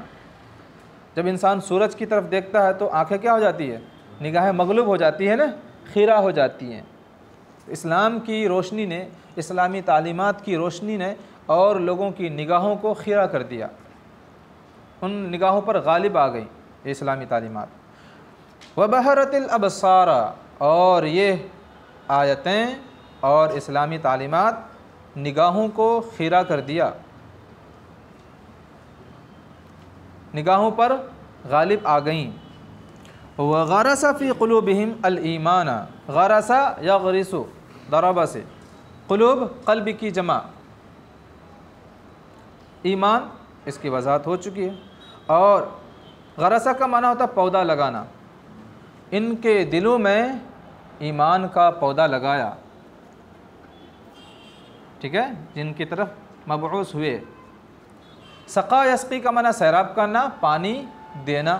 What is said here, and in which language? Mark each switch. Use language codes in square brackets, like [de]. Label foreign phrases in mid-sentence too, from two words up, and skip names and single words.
[hi] जब इंसान सूरज की तरफ देखता है तो आंखें क्या हो जाती है, निगाहें मगलूब हो जाती है ना, खीरा हो जाती हैं। इस्लाम की रोशनी ने, इस्लामी तालीमात की रोशनी ने और लोगों की निगाहों को खीरा कर दिया, उन निगाहों पर गालिब आ गई ये इस्लामी तालीमात। [ar] وبهرت الأبصار, [hi] और ये आयतें और इस्लामी तालीमात निगाहों को खीरा कर दिया, निगाहों पर गालिब आ गईं। [ar] وغرس في قلوبهم الإيمان، غرس يغرس، ضرب से, قلوب قلب [hi] की जमा, ईमान, इसकी वज़ाहत हो चुकी है। और गरसा का माना होता है पौधा लगाना, इनके दिलों में ईमान का पौधा लगाया। ठीक है, जिनकी तरफ मबऊस हुए, [ar] سقى يسقي [hi] का माना सैराब करना, पानी देना।